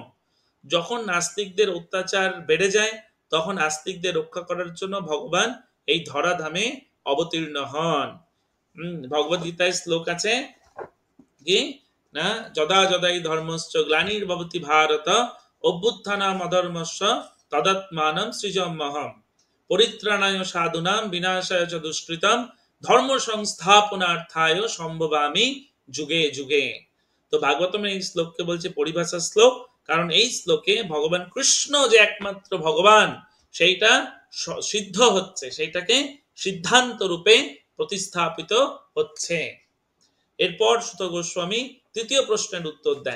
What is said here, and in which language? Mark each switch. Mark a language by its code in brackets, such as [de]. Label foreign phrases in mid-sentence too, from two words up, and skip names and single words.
[bn] যখন নাস্তিকদের অত্যাচার বেড়ে যায়, তখন আস্তিকদের রক্ষা করার জন্য ভগবান এই ধরাধামে অবতীর্ণ হন। ভগবদ গীতায় শ্লোক আছে কি না, [sa] যদা যদাই ধর্মশ্চ গ্লানির্ভবতি ভারত অভ্যুত্থানাম অধর্মস্য তদাত্মানম সৃজম্যহম পরিত্রাণায় সাধুনাম বিনাশায় চ দুষ্কৃতম ধর্ম সংস্থাপনার্থায় সম্ভবামি যুগে যুগে। [bn] তো ভাগবতমের এই শ্লোককে বলছে পরিভাষা শ্লোক, কারণ এই শ্লোকে ভগবান কৃষ্ণ যে একমাত্র ভগবান সেইটা সিদ্ধ হচ্ছে, সেইটাকে সিদ্ধান্ত রূপে প্রতিস্থাপিত হচ্ছে। এরপর সুত গোস্বামী তৃতীয় প্রশ্নের উত্তর দেন।